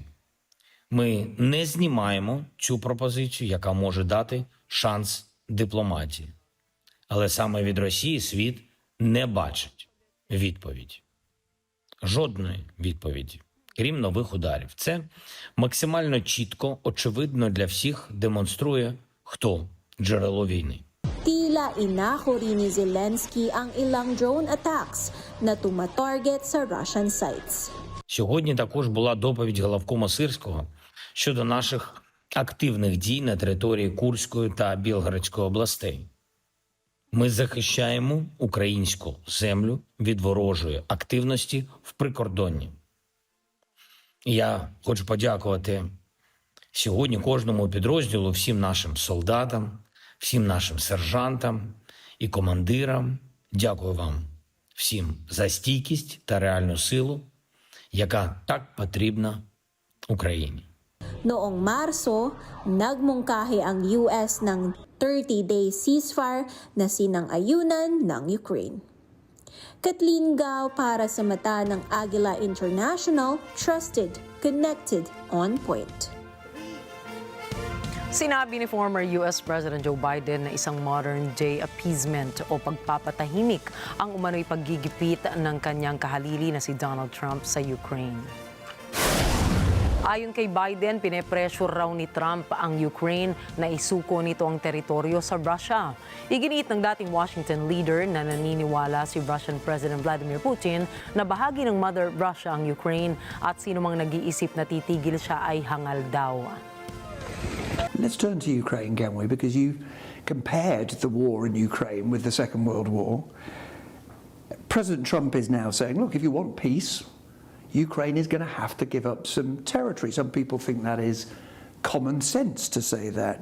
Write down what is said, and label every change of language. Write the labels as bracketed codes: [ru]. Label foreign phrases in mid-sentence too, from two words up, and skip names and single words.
[uk] Ми не знімаємо цю пропозицію, яка може дати шанс дипломатії. Але саме від Росії світ не бачить відповіді. Жодної відповіді, крім нових ударів. Це максимально чітко, очевидно для всіх демонструє, хто джерело війни. [tl] Tila inako rin ni Zelensky ang ilang [en] drone attacks [tl] na tumatarget sa [en] Russian sites. [uk] Сьогодні також була доповідь главкома Сирського щодо наших активних дій на території Курської та Білгородської областей. Ми захищаємо українську землю від ворожої активності в прикордонні. Я хочу подякувати сьогодні кожному підрозділу, всім нашим солдатам, всім нашим сержантам і командирам. Дякую вам всім за стійкість та реальну силу, яка так потрібна Україні. [tl] Noong Marso, nagmungkahi ang US ng [en] 30-day ceasefire [tl] na sinang-ayunan ng Ukraine. Kathleen Gao para sa mata ng Agila International, [en] trusted, connected, on point. [tl] Sinabi ni [en] former US President [tl] Joe Biden na isang [en] modern-day appeasement [tl] o pagpapatahimik ang umano'y paggigipit ng kanyang kahalili na si Donald Trump sa Ukraine. Ayon kay Biden, pinepressure raw ni Trump ang Ukraine na isuko nito ang teritoryo sa Russia. Iginiit ng dating [en] Washington leader [tl] na naniniwala si [en] Russian President [tl] Vladimir Putin na bahagi ng Mother Russia ang Ukraine at sino mang nag-iisip na titigil siya ay hangal daw. [en] Let's turn to Ukraine, can we? Because you compared the war in Ukraine with the Second World War. President Trump is now saying, look, if you want peace, Ukraine is going to have to give up some territory. Some people think that is common sense to say that.